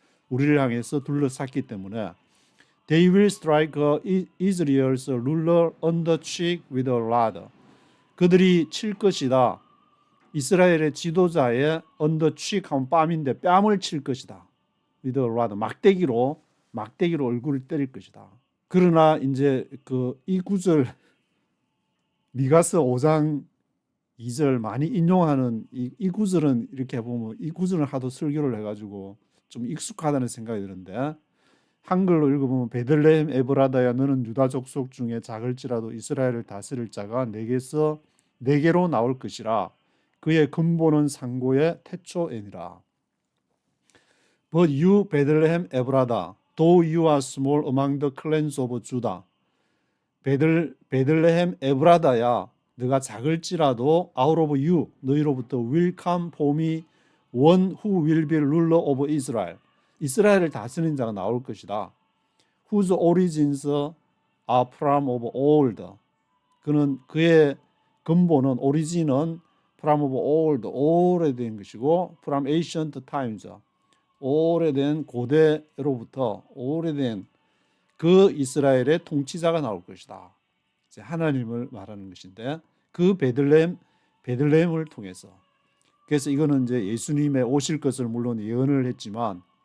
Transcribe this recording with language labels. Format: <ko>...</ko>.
<ko>우리를 향해서 둘러쌌기 때문에</ko> <en>They will strike Israel's ruler on the cheek with a rod.</en> <ko>그들이 칠 것이다. 이스라엘의 지도자의 언더 취한 뺨인데 뺨을 칠 것이다.</ko> <en>with a rod,</en> <ko>막대기로 얼굴을 때릴 것이다. 그러나 이제 이 구절 미가서 5장 2절 많이 인용하는 이 구절은 이렇게 보면 이 구절은 하도 설교를 해가지고 좀 익숙하다는 생각이 드는데 한글로 읽어보면 베들레헴 에브라다야 너는 유다 족속 중에 작을지라도 이스라엘을 다스릴 자가 내게로 나올 것이라 그의 근본은 상고의 태초에니라.</ko> <en>But you Bethlehem Ephrathah, though you are small among the clans of Judah.</en> <ko>베들레헴 에브라다야 너가 작을지라도</ko> <en>out of you</en> <ko>너희로부터</ko> <en>will come for me one who will be ruler over Israel.</en> <ko>이스라엘을 다스리는 자가 나올 것이다.</ko> <en>Whose origins are from of old.</en> <ko>그의 근본은 오리진은</ko> <en>from of old</en> <ko>오래된 것이고</ko> <en>from ancient times</en> <ko>오래된 고대로부터 오래된 그 이스라엘의 통치자가 나올 것이다. 이제 하나님을 말하는 것인데 그 베들레헴을 통해서 그래서 이거는 이제 예수님의 오실 것을 물론 예언을 했지만</ko>